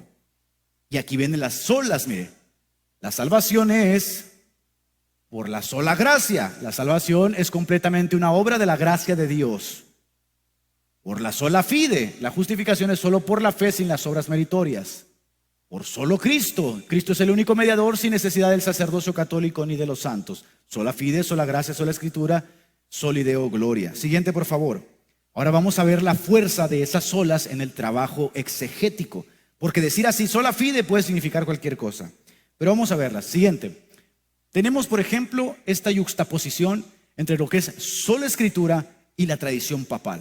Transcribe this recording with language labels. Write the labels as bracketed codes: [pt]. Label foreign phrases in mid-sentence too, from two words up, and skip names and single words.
[es] Y aquí vienen las solas, mire. La salvación es por la sola gracia. La salvación es completamente una obra de la gracia de Dios. Por la [la] sola fide. [es] La justificación es solo por la fe sin las obras meritorias. Por solo Cristo. Cristo es el único mediador sin necesidad del sacerdocio católico ni de los santos. [la] Sola fide, [es] sola gracia, sola escritura, [la] soli deo gloria. [es] Siguiente, por favor. Ahora vamos a ver la fuerza de esas solas en el trabajo exegético. Porque decir así, [la] sola fide, [es] puede significar cualquier cosa. Pero vamos a verlas. Siguiente. Tenemos, por ejemplo, esta yuxtaposición entre lo que es sola escritura y la tradición papal.